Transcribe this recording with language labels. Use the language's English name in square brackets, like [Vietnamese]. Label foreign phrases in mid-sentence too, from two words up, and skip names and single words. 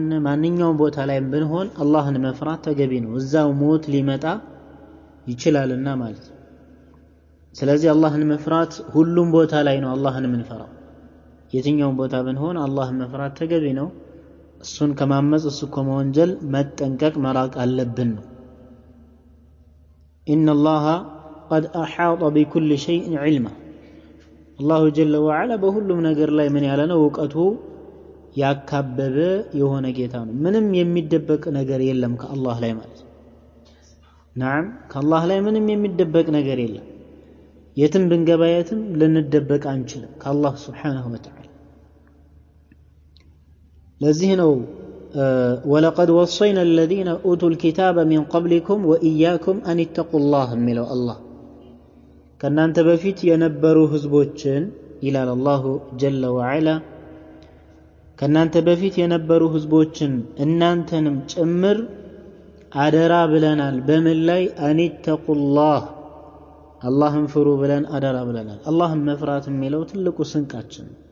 [Amharic] ማንኛውም ቦታ ላይ ብንሆን አላህን መፍራት ተገቢ ነው። እዛው ሞት ሊመጣ ይችላልና ማለት ነው። ስለዚህ አላህን መፍራት ሁሉም ቦታ ላይ ነው አላህን የምንፈራው። የትኛውም ቦታ ብንሆን አላህን መፍራት ተገቢ ነው። እሱን ከማመጽ እሱ ከመወንጀል መጠንቀቅ መራቅ አለብን ነው። ኢነላህ [Arabic] قد احاط بكل شيء علما الله جل وعلا [Amharic] በሁሉም ነገር ላይ ምን ያለ ነው? ዕውቀቱ ያካበበ የሆነ ጌታ ነው። ምንም የሚደበቅ ነገር የለም ከአላህ ላይ ማለት ነው። نعم ከአላህ ላይ ምንም የሚደበቅ ነገር የለም። የትም ብንገባ የትም ልንደበቅ አንችልም ከአላህ [Arabic] سبحانه وتعالى። [Amharic] ለዚህ ነው [Arabic] ولقد وصينا الذين اوتوا الكتاب من قبلكم واياكم ان اتقوا الله [Amharic] የሚለው አላህ ከናንተ በፊት የነበሩ ህዝቦችን ይላል [Arabic] الله جل وعلا [Amharic] ከናንተ በፊት የነበሩ ህዝቦችን እናንተንም ጭምር አደራ ብለናል በምን ላይ አኒተቁላህ አላህን ፍሩ ብለን አደራ ብለናል አላህን መፍራት የሚለው ትልቁ ስንቃችን